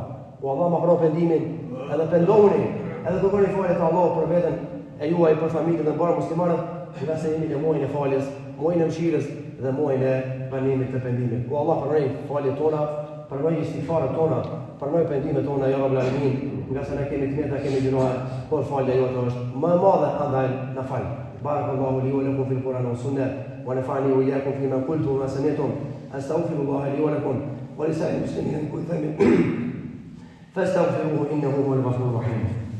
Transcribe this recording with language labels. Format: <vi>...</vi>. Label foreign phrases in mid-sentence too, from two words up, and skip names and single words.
<sq>O Allah ma pranon pendimin, edhe pendohuni, edhe të kërni falje të Allah për veten e juaj, për familjen dhe barë muslimanët, nga se jemi në muajin e faljes, muajin e mëshirës dhe muajin e pranimit të pendimit. O Allah pranoj faljet tona, pranoj istighfaret tona, pranoj pendimet tona,</sq> <ar>يا رب العالمين,</ar> <sq>nga se ne kemi të meta, kemi gjinoha, por falja jote është më e madhe, andaj na fal.</sq> <ar>بارك الله لي ولكم في القرآن والسنة ونفعني وإياكم فيما قلت وما سمعتم. أستغفر الله لي ولكم ولسائر المسلمين من كل ذنب. فاستغفروه إنه هو الغفور الرحيم.</ar>